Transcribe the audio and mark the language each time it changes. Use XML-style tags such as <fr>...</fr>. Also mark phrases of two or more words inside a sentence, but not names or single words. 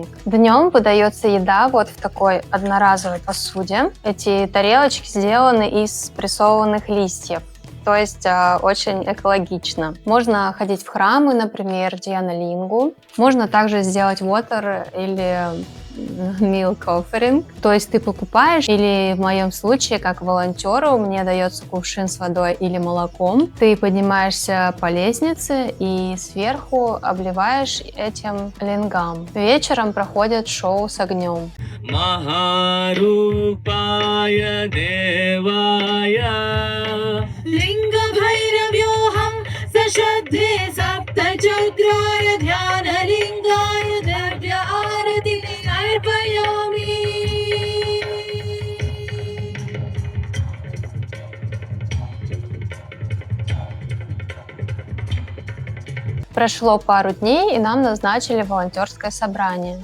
<ru>Днем подается еда вот в такой одноразовой посуде. Эти тарелочки сделаны из прессованных листьев. То есть очень экологично. Можно ходить в храмы, например, Диана-лингу. Можно также сделать water или</ru> <en>milk offering.</en> <ru>То есть ты покупаешь, или в моем случае, как волонтеру, мне дается кувшин с водой или молоком. Ты поднимаешься по лестнице и сверху обливаешь этим лингам. Вечером проходит шоу с огнем.</ru> <sa>महारूपाय देवाय लिङ्ग भैरव्योहम् सशद्दे सप्तचक्राय ध्यान लिङ्गाय दर्द्य आरति अर्पयामि.</sa> <ru>Прошло пару дней, и нам назначили волонтерское собрание.</ru>